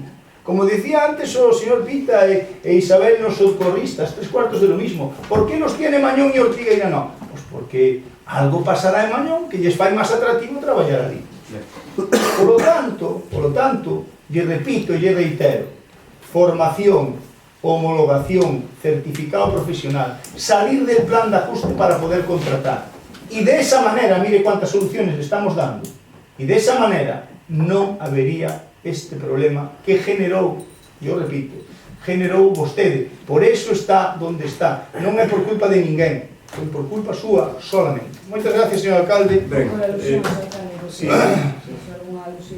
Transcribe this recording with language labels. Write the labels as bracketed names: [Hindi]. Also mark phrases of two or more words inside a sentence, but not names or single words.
[Galician] Como decía antes o señor Pita e Isabel nos socorristas, 3/4 [Spanish] de lo mismo. ¿Por qué los tiene [Galician] Mañón e Ortigueira no? Pues porque algo pasará en Mañón que lles fai máis atractivo traballar ali. [Spanish] Por lo tanto, [Galician] lle repito e lle reitero, formación, homologación, [Spanish] certificado profesional, salir del plan de ajuste para poder contratar. Y de esa manera, mire cuántas soluciones le estamos dando, y de esa manera [Galician] non habería este problema que generou, [Spanish] yo repito, [Galician] generou vostede. [Spanish] Por eso está donde está. [Galician] Non é por culpa de ninguén, é por culpa súa solamente. Moitas gracias, señor alcalde. Ben, Por alusión, alcalde, sí. algunha alusión.